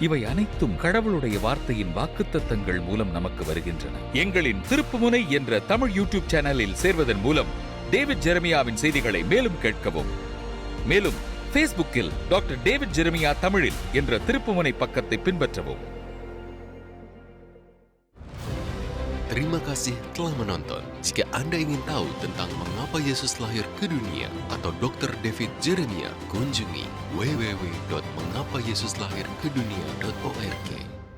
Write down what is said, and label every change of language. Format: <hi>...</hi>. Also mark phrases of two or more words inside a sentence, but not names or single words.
<ta>இவை அனைத்தும் கடவுளுடைய வார்த்தையின் வாக்குத்தத்தங்கள் மூலம் நமக்கு வருகின்றன. எங்களின் திருப்புமுனை என்ற தமிழ் யூடியூப் சேனலில் சேர்வதன் மூலம் டேவிட் ஜெரமியாவின் செய்திகளை மேலும் கேட்கவும். மேலும் Facebookil டாக்டர் டேவிட் ஜெரமியா தமிழில் என்ற திருப்புமுனை பக்கத்தை பின்பற்றவும்.</ta> <id>Terima kasih telah menonton. Jika Anda ingin tahu tentang mengapa Yesus lahir ke dunia atau Dr. David Jeremia, kunjungi www.mengapayesuslahirkedunia.org.</id>